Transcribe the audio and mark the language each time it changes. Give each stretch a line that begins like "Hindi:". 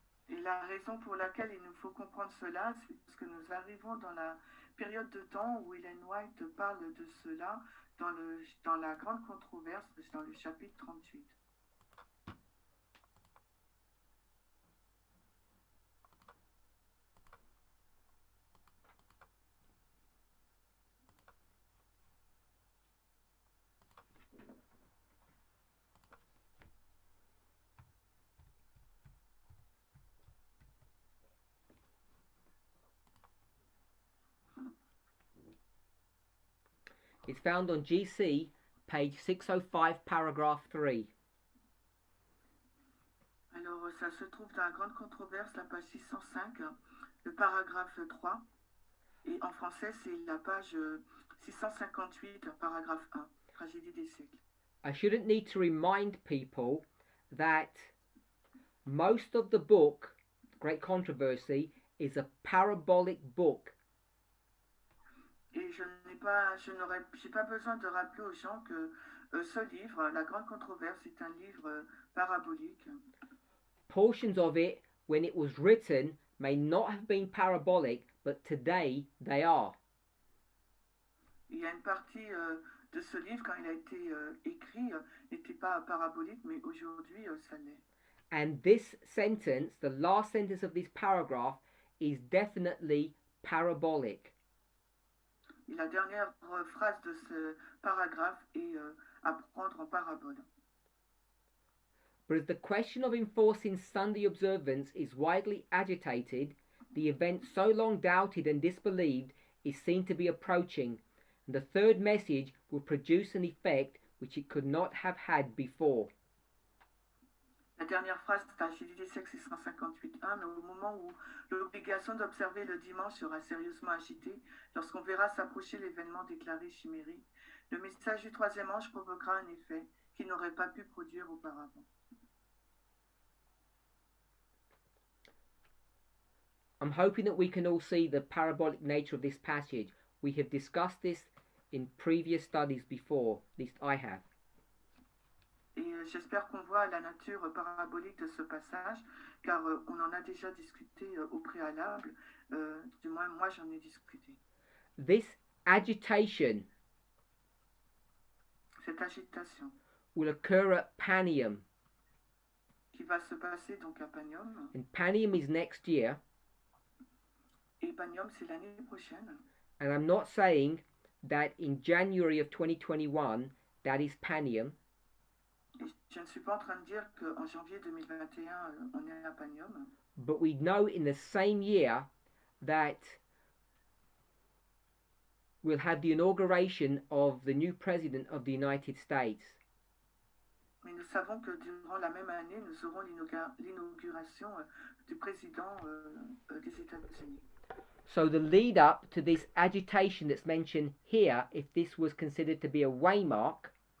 French: Et la raison pour laquelle il nous faut comprendre cela, c'est parce que nous arrivons dans la période de temps où Ellen White parle de cela dans la grande controverse, dans le chapitre 38.
English: It's found on GC, page 605, paragraph 3.
French: Alors, ça se trouve dans la grande controverse, la page 605, le paragraphe 3. Et en français, c'est la page 658, paragraphe 1, tragédie des siècles.
English: I shouldn't need to remind people that most of the book, Great Controversy, is a parabolic book.
French: Et j'ai pas besoin de rappeler aux gens que ce livre, La Grande Controverse, est un livre parabolique.
English: Portions of it, when it was written, may not have been parabolic, but today they are.
French: Il y a une partie de ce livre, quand il a été écrit, n'était pas parabolique, mais aujourd'hui, ça l'est.
English: And this sentence, the last sentence of this paragraph, is definitely parabolic.
French: Et la dernière phrase de ce paragraphe est à prendre en parabole.
English: But as the question of enforcing Sunday observance is widely agitated, the event so long doubted and disbelieved is seen to be approaching, and the third message will produce an effect which it could not have had before.
French: La dernière phrase, c'est à Tragédie des siècles 658.1, mais au moment où l'obligation d'observer le dimanche sera sérieusement agitée, lorsqu'on verra s'approcher l'événement déclaré chimérique, le message du troisième ange provoquera un effet qu'il n'aurait pas pu produire auparavant.
English: I'm hoping that we can all see the parabolic nature of this passage. We have discussed this in previous studies before, at least I have.
French: Et j'espère qu'on voit la nature parabolique de ce passage, car on en a déjà discuté au préalable, du moins moi j'en ai discuté.
English: This agitation
French: Cette agitation
English: will occur at Panium,
French: qui va se passer donc à Panium,
English: and Panium is next year,
French: et Panium c'est l'année prochaine.
English: and I'm not saying that in January of 2021 that is Panium.
French: Et je ne suis pas en train de dire qu'en janvier 2021 on est à Panium,
English: But we know in the same year that we'll have the inauguration of the new President of the United States.
French: mais nous savons que durant la même année nous aurons l'inauguration du président des États-Unis.
English: So the lead up to this agitation that's mentioned here, if this was considered to be a waymark,